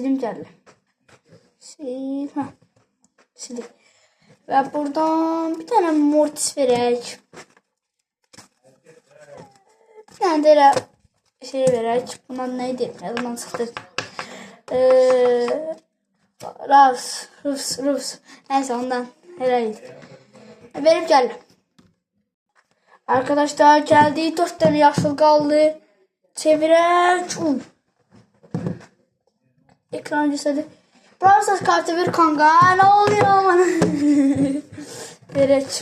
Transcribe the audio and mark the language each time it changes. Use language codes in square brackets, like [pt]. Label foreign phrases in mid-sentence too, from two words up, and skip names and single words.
[az] Gözləyim bunu silim gəlir. Silik. Və buradan bir dənə Mortis verək. Bir dənə də elə şey verək. Bundan nə idi? Yadımdan çıxdı. Rufs. [tr] Neyse ondan herhalde. Verip geldim. Arkadaşlar geldi. 4 tane yaşıl kaldı. Çevirek. Ekran gösterdi. Browser kartı ver kanka. Ne oluyor bana? Verek.